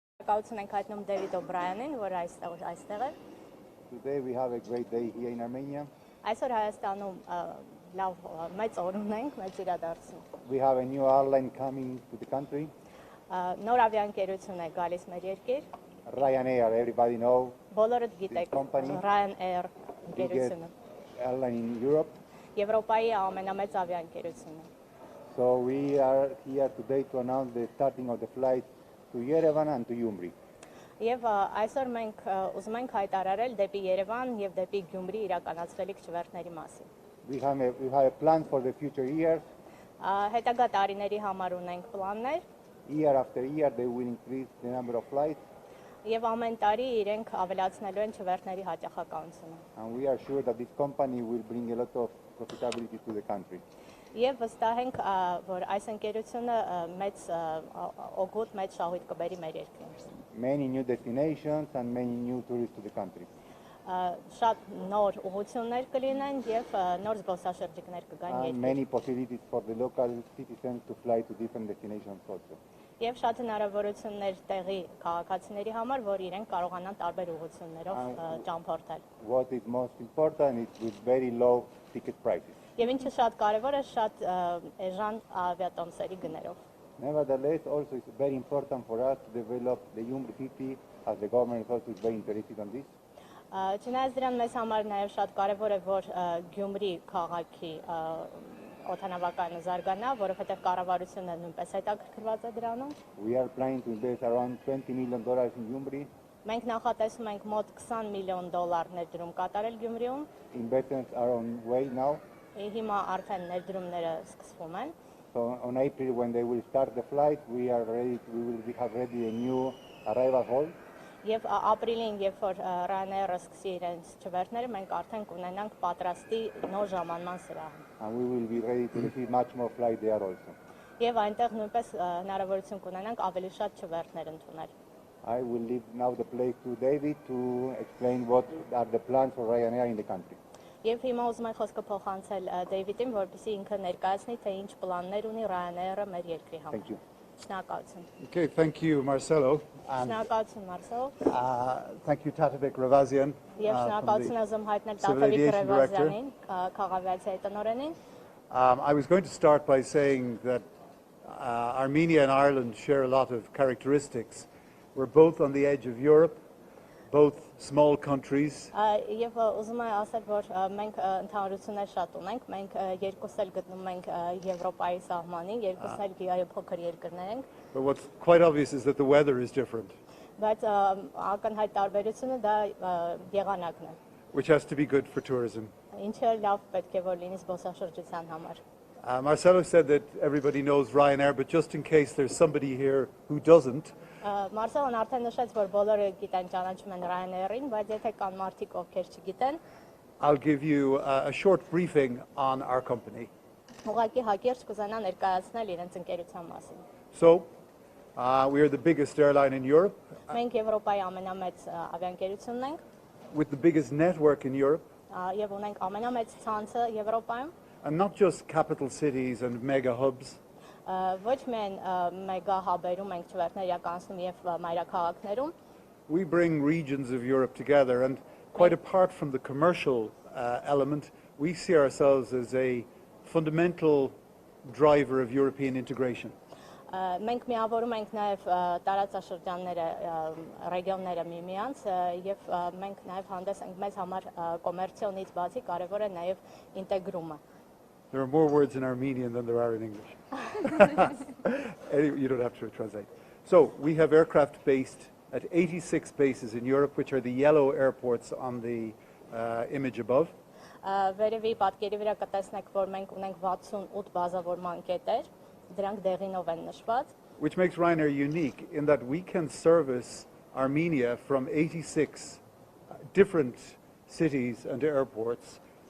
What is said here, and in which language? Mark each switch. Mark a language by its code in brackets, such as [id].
[hy] Շնորհակալություն ենք հայտնում Դեվիդ Օբրայանին, որ այստեղ է։ [en] Today we have a great day here in Armenia. [hy] Այսօր Հայաստանում լավ մեծ օր ունենք, մեծ իրադարձություն։ [en] We have a new airline coming to the country. [hy] Նոր ավիաընկերություն է գալիս մեր երկիր։ [en] Ryanair, everybody know. [hy] Բոլորդ գիտեք Ryanair [en] Biggest [hy] ընկերությունը։ [en] airline in Europe. [hy] Եվրոպայի ամենամեծ ավիաընկերությունը։ [en] So we are here today to announce the starting of the flight to Yerevan and to Gyumri. [hy] Եվ այսօր մենք ուզում ենք հայտարարել դեպի Երևան եւ դեպի Գյումրի իրականացվելիք չվերթների մասին։ [en] We have a plan for the future years. [hy] Հետագա տարիների համար ունենք պլաններ։ [en] Year after year they will increase the number of flights. [hy] Եվ ամեն տարի իրենք ավելացնելու են չվերթների հաճախականությունը։ [en] And we are sure that this company will bring a lot of profitability to the country. [hy] Եվ վստահ ենք, որ այս ընկերությունը մեծ օգուտ, մեծ շահույթ կբերի մեր երկրին։ [en] Many new destinations and many new tourists to the country. [hy] Շատ նոր ուղղություններ կլինեն եւ նոր զբոսաշրջիկներ կգան [en] And [hy] երկիր։ [en] many possibilities for the local citizens to fly to different destinations also. [hy] Եվ շատ հնարավորություններ տեղի քաղաքացիների համար, որ իրենք կարողանան տարբեր ուղղություններով ճամփորդել։ [en] What is most important is with very low ticket prices. [hy] Եվ ինչը շատ կարևոր է, շատ էժան ավիատոմսերի գներով։ [en] Nevertheless, also it's very important for us to develop the Gyumri city, as the government also is very interested on this. [hy] Չնայած դրան մեզ համար նաև շատ կարևոր է, որ Գյումրի քաղաքի օդանավակայանը զարգանա, որովհետև կառավարությունը նույնպես հետաքրքրված է դրանում։ [en] We are planning to invest around $20 million in Gyumri. [hy] Մենք նախատեսում ենք մոտ $20 միլիոն ներդրում կատարել Գյումրիում։ [en] Investments are on way now. [hy] Հիմա արդեն ներդրումները սկսվում են։ [en] So on April, when they will start the flight, we will have ready a new arrival hall. [hy] Եվ ապրիլին, երբ որ Ryanair-ը սկսի իրենց չվերթները, մենք արդեն կունենանք պատրաստի նոր ժամանման սրահ։ [en] And we will be ready to receive much more flight there also. [hy] Եվ այնտեղ նույնպես հնարավորություն կունենանք ավելի շատ չվերթներ ընդունել։ [en] I will leave now the place to David to explain what are the plans for Ryanair in the country. [hy] Եվ հիմա ուզում եմ խոսքը փոխանցել Դեյվիդին, որպեսզի ինքը ներկայացնի, թե ինչ պլաններ ունի Ryanair-ը մեր երկրի համար։ [en] Thank you. [hy] Շնորհակալություն։ [en] Okay, thank you, Marcelo. [hy] Շնորհակալություն, Մարսել։ [en] Thank you, Tatevik Ravazian. [hy] Եվ շնորհակալություն ուզում հայտնել [en] Civil [hy] Տաթևիկ [en] Aviation Director. [hy] Ռևազյանին, քաղաքացիայի տնօրենին։ [en] I was going to start by saying that Armenia and Ireland share a lot of characteristics. We're both on the edge of Europe, both small countries. [hy] Եվ ուզում եմ ասել, որ մենք ընդհանրություններ շատ ունենք, մենք երկուս էլ գտնում ենք Եվրոպայի սահմանին, երկուսն էլ փոքր երկրներ ենք։ [en] But what's quite obvious is that the weather is different, [hy] Բայց ակնհայտ տարբերությունը դա եղանակն է, [en] which has to be good for tourism. [hy] ինչը լավ պետք է որ լինի զբոսաշրջության համար։ [en] Marcelo said that everybody knows Ryanair, but just in case there's somebody here who doesn't, [hy] Մարսելն արդեն նշեց, որ բոլորը գիտեն ճանաչում են Ryanair-ին, բայց եթե կան մարդիկ, ովքեր չգիտեն, [en] I'll give you a short briefing on our company. [hy] ուղղակի հակիրճ կուզենա ներկայացնել իրենց ընկերության մասին։ [en] So, we are the biggest airline in Europe, [hy] Մենք Եվրոպայի ամենամեծ ավիաընկերությունն ենք [en] with the biggest network in Europe, [hy] եւ ունենք ամենամեծ ցանցը Եվրոպայում, [en] and not just capital cities and mega hubs, [hy] ոչ միայն մեգա հաբերում ենք չվերթներ իրականացնում եւ մայրաքաղաքներում, [en] we bring regions of Europe together, and quite apart from the commercial element, we see ourselves as a fundamental driver of European integration. [hy] Մենք միավորում ենք նաեւ տարածաշրջանները, ռեգիոնները միմյանց եւ մենք նաեւ հանդես ենք մեզ համար կոմերցիոնից բացի կարեւոր է նաեւ ինտեգրումը։ [en] There are more words in Armenian than there are in English. Anyway, you don't have to translate. So, we have aircraft based at 86 bases in Europe, which are the yellow airports on the image above. [hy] Վերևի պատկերի վրա կտեսնեք, որ մենք ունենք 68 բազավորման կետեր, դրանք դեղինով են նշված, [en] Which makes Ryanair unique in that we can service Armenia from 86 different cities and airports.